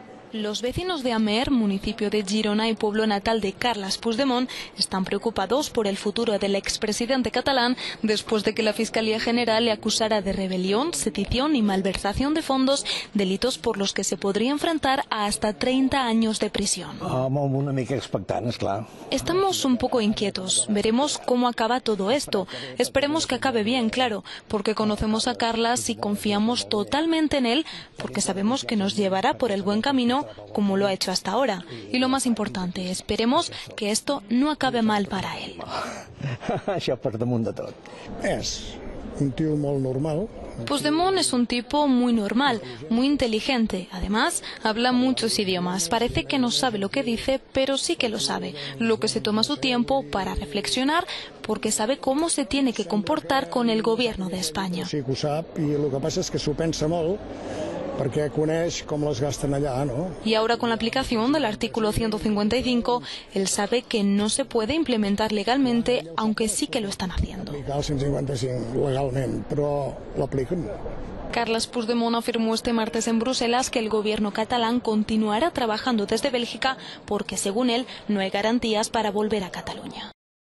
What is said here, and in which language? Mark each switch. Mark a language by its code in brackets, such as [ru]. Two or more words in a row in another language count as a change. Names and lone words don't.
[es] Los vecinos de Amer, municipio de Girona y pueblo natal de Carles Puigdemont, están preocupados por el futuro del expresidente catalán después de que la Fiscalía General le acusara de rebelión, sedición y malversación de fondos, delitos por los que se podría enfrentar a hasta 30 años de prisión. [ca] Una mica expectant, és clar. [es] Estamos un poco inquietos. Veremos cómo acaba todo esto. Esperemos que acabe bien, claro, porque conocemos a Carles y confiamos totalmente en él, porque sabemos que nos llevará por el buen camino, como lo ha hecho hasta ahora. Y lo más importante, esperemos que esto no acabe mal para él. [ca] Això per damunt de tot. És un tío molt normal. [es] Puigdemont es un tipo muy normal, muy inteligente. Además, habla muchos idiomas. Parece que no sabe lo que dice, pero sí que lo sabe. Lo que se toma su tiempo para reflexionar, porque sabe cómo se tiene que comportar con el gobierno de España. [ca] Sí que ho sap, i el que passa és que s'ho pensa molt, perquè coneix com les gasten allà, ¿no? [es] Y ahora con la aplicación del artículo 155, él sabe que no se puede implementar legalmente, aunque sí que lo están haciendo. [ca] Aplicar el 155 legalment, però l'apliquen. [es] Carles Puigdemont afirmó este martes en Bruselas que el gobierno catalán continuará trabajando desde Bélgica porque, según él, no hay garantías para volver a Cataluña.